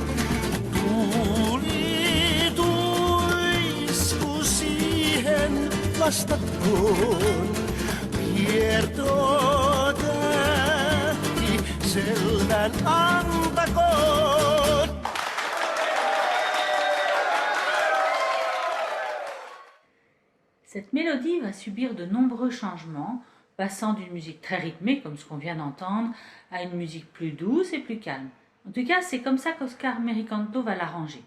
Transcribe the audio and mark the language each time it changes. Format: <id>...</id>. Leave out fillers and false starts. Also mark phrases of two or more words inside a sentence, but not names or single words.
<fi>Tuuli tuisku siihen vastatkoon. Kiertoo tähti selvän antakoon.</fi> <fr>Cette mélodie va subir de nombreux changements, passant d'une musique très rythmée, comme ce qu'on vient d'entendre, à une musique plus douce et plus calme. En tout cas, c'est comme ça qu'Oscar Merikanto va l'arranger.</fr>